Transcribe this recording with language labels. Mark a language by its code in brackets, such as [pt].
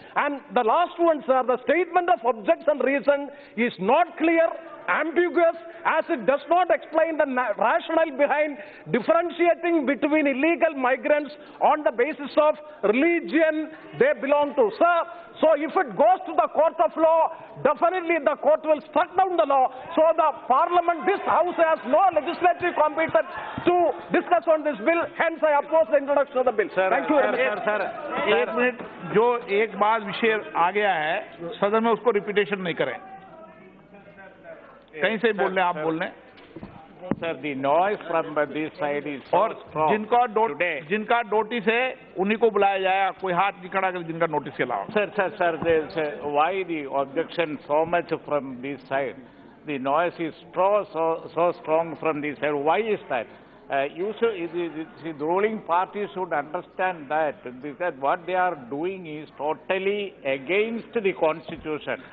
[en] And the last one, sir, the statement of objects and reason is not clear, ambiguous, as it does not explain the rationale behind differentiating between illegal migrants on the basis of religion they belong to. Sir, so if it goes to the court of law, definitely the court will struck down the law. So the parliament, this house has no legislative competence to discuss on this bill. Hence I oppose the introduction of the bill. Thank you very much. [hi] Sir, एक minute, जो एक बात विषय आ गया है सदन में, उसको रिपीटेशन नहीं करें। कहीं से बोल रहे हैं, आप बोल रहे हैं। [en] Sir, the noise from this side is [hi] और [en] so strong [hi] जिनका नोटिस है उन्हीं को बुलाया जाएगा, कोई हाथ नहीं खड़ा कर जिनका नोटिस के अलावा। [en] Sir, why the objection so much from this side? The noise is so strong from this side. Why is that? The ruling party should understand that, because what they are doing is totally against the Constitution.